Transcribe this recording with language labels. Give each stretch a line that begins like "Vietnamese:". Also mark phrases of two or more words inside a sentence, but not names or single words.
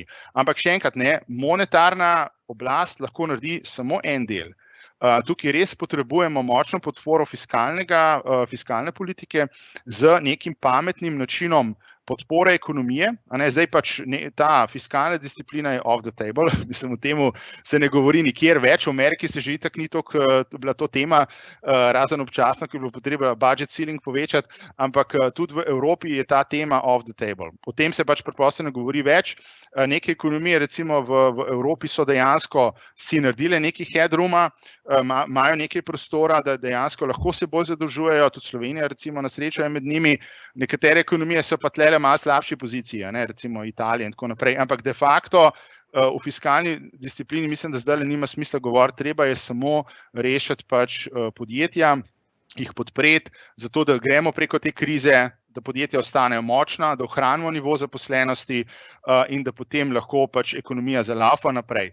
Slovenian: Ampak še enkrat, ne, monetarna oblast lahko naredi samo en del. Tukaj res potrebujemo močno podporo fiskalne politike z nekim pametnim načinom podpore ekonomije. Zdaj pač ta fiskalna disciplina je
English: off the table,
Slovenian: mislim, o temu se ne govori nikjer več, v Ameriki se že itak ni toliko bila to tema, razen občasno, ki je bilo potrebno
English: budget ceiling
Slovenian: povečati, ampak tudi v Evropi je ta tema
English: off the table.
Slovenian: O tem se pač preprosto ne govori več. Neke ekonomije, recimo v Evropi, so dejansko si naredile nekaj headrooma, imajo nekaj prostora, da dejansko lahko se bolj zadolžujejo, tudi Slovenija recimo na srečo je med njimi, nekatere ekonomije so pa tlele malo slabši poziciji, recimo Italija in tako naprej, ampak
Latin: de facto
Slovenian: v fiskalni disciplini mislim, da zdaj nima smisla govoriti, treba je samo rešiti pač podjetja, jih podpreti, zato da gremo preko te krize, da podjetja ostanejo močna, da ohranimo nivo zaposlenosti in da potem lahko pač ekonomija zalaufa naprej.